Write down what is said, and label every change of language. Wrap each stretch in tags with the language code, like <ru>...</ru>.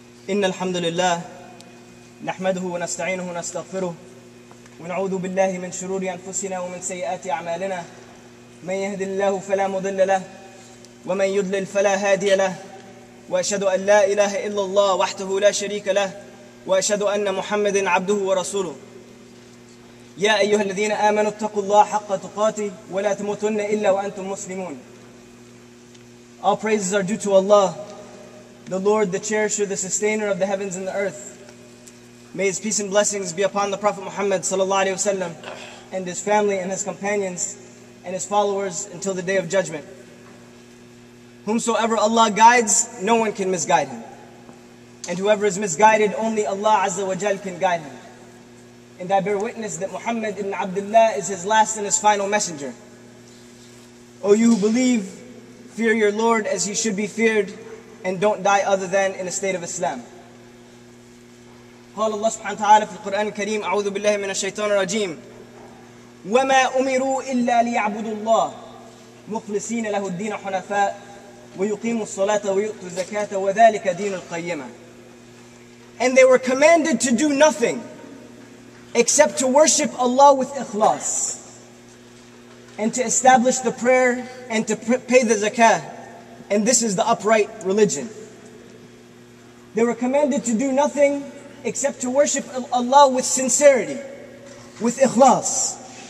<ar>إن الحمد لله نحمده ونستعينه ونستغفره ونعوذ بالله من شرور أنفسنا ومن سيئات أعمالنا من يهد الله فلا مضل له ومن يضلل فلا هادي له وأشهد أن لا إله إلا الله وحده لا شريك له وأشهد أن محمدا عبده ورسوله يا أيها الذين آمنوا اتقوا الله حق تقاته ولا تموتن إلا وأنتم مسلمون.</ar> <en>All praises are due to Allah, the Lord, the cherisher, the sustainer of the heavens and the earth. May His peace and blessings be upon the Prophet Muhammad sallallahu alaihi wasallam and his family and his companions and his followers until the day of judgment. Whomsoever Allah guides, no one can misguide him. And whoever is misguided, only Allah Azza wa Jal can guide him. And I bear witness that Muhammad ibn Abdullah is his last and his final messenger. O you who believe, fear your Lord as He should be feared, and don't die other than in a state of Islam.</en> <ar>قال الله سبحانه وتعالى في القرآن الكريم أعوذ بالله من الشيطان الرجيم وما أمروا إلا ليعبدوا الله مخلصين له الدين حنفاء ويقيموا الصلاة ويؤتوا الزكاة وذلك دين القيمة.</ar> <en>And they were commanded to do nothing except to worship Allah with ikhlas, and to establish the prayer and to pay the zakah, and this is the upright religion. They were commanded to do nothing except to worship Allah with sincerity, with ikhlas.</en>